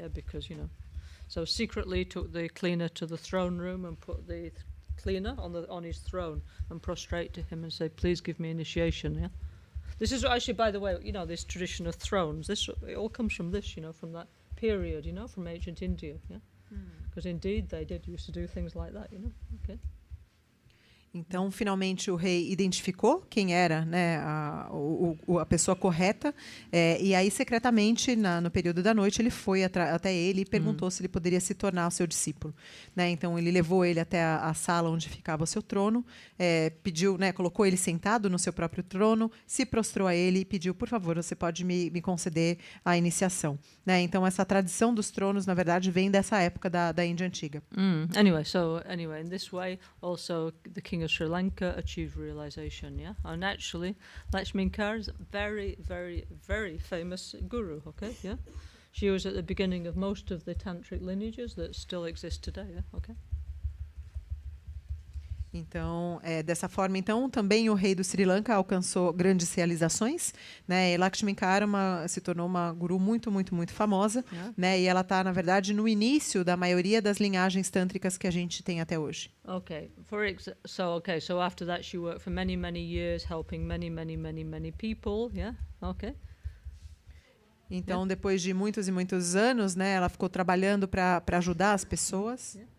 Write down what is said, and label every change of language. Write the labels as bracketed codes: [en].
[en] Yeah, because so secretly took the cleaner to the throne room and put the cleaner on his throne and prostrate to him and say, "Please give me initiation." Yeah, this is actually, by the way, this tradition of thrones. It all comes from this, from that period, from ancient India. Yeah, because indeed they used to do things like that. Okay. [pt] Então, finalmente, o rei identificou quem era, né, a pessoa correta, e aí, secretamente, no período da noite, ele foi até ele e perguntou se ele poderia se tornar o seu discípulo. Né? Então, ele levou ele até a sala onde ficava o seu trono, pediu, né, colocou ele sentado no seu próprio trono, se prostrou a ele e pediu, por favor, você pode me conceder a iniciação. Né? Então, essa tradição dos tronos, na verdade, vem dessa época da Índia Antiga. [en] Anyway, in this way, also the king of Sri Lanka achieved realization, yeah? And actually, Lakshminkara is a very, very, very famous guru, okay? Yeah? She was at the beginning of most of the tantric lineages that still exist today, yeah? Okay? [pt] Então, dessa forma, então, também o rei do Sri Lanka alcançou grandes realizações, né? E Lakshminkara se tornou uma guru muito, muito, muito famosa, né? E ela está, na verdade, no início da maioria das linhagens tântricas que a gente tem até hoje. [en] Okay. So after that she worked for many, many years helping many, many, many, many people, yeah? Okay. [pt] Então, depois de muitos e muitos anos, né, ela ficou trabalhando para ajudar as pessoas.